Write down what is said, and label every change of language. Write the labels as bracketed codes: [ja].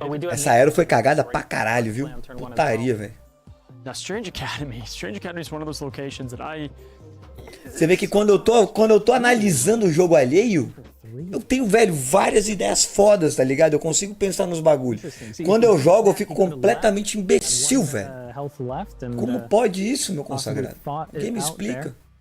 [pt] Essa Aero foi cagada pra caralho, viu? Putaria, velho. [en] Now, Strange Academy is one of those locations that [pt] Você vê que quando eu tô analisando o jogo alheio, eu tenho, velho, várias ideias fodas, tá ligado? Eu consigo pensar nos bagulhos. Quando eu jogo, eu fico completamente imbecil, velho. Como pode isso, meu consagrado? Quem me explica?